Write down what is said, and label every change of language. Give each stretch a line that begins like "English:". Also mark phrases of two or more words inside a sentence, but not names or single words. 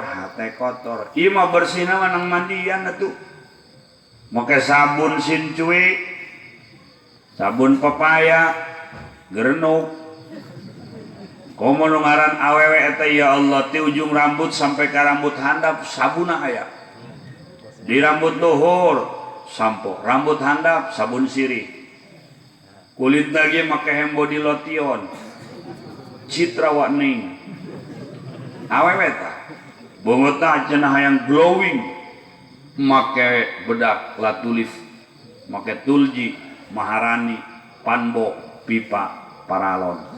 Sundanese: hate kotor ieu mah bersihna mah nang mandian atuh make sabun sincuy sabun pepaya gerenuk komo nu ngaran awewe eta
Arabic: ya Allah
Sundanese: ti ujung rambut sampai ka rambut handap sabuna aya di rambut luhur sampo rambut handap sabun sirih kulit lagi make
English: hand body lotion
Sundanese: citra warning awewe ta bongotna cenah hayang glowing make bedak latulif make tulji maharani panbo pipa paralon